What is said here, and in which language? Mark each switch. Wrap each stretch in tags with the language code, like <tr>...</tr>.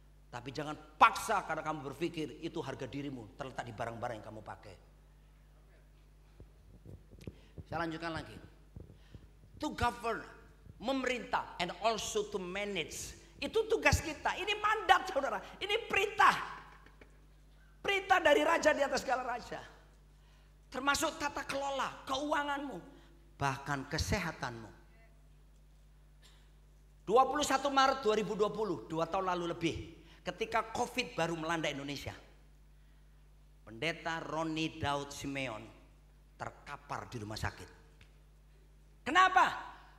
<id>Tapi jangan paksa karena kamu berpikir itu harga dirimu terletak di barang-barang yang kamu pakai. Saya lanjutkan lagi.</id> <en>To govern, memerintah, and also to manage.</en> <id>Itu tugas kita. Ini mandat saudara. Ini perintah. Perintah dari raja di atas segala raja. Termasuk tata kelola, keuanganmu, bahkan kesehatanmu. 21 Maret 2020, 2 tahun lalu lebih, ketika COVID baru melanda Indonesia, Pendeta Roni Daud Simeon terkapar di rumah sakit. Kenapa?</id>